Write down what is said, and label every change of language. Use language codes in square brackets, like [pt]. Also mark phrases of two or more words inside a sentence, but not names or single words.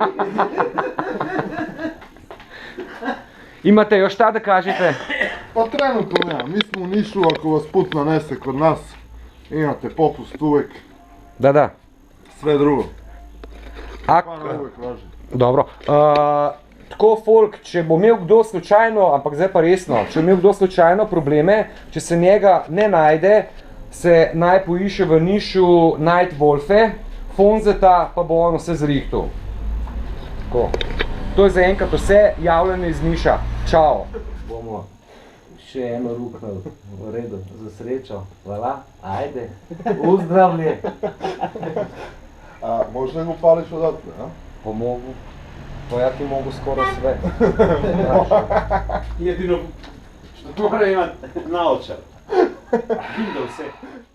[sr] Imate još šta da kažete? Pa trenutno nema, mi smo u Nišu, ako vas put nanese kod nas, imate popust uvek. Da. Sve drugo. Uvek važi. Dobro. [sl] Tako folk, če bo imel kdo slučajno, ampak zdaj pa resno, če bo imel kdo slučajno probleme, če se njega ne najde, se naj poiše v Nišu Night Wolfe, Fonzeta, pa bo on vse zrihtal. Tako. To je zaenkrat vse javljanje iz Niša. Čao. Bomo še eno ruknali, v redu, za srečo. [sr] Hvala, ajde, uzdravlje. Možeš nego pališ odatle, a? Pa mogu. Pa ja ti mogu skoro sve. Jedino što mora imati naočar. Vidio vse.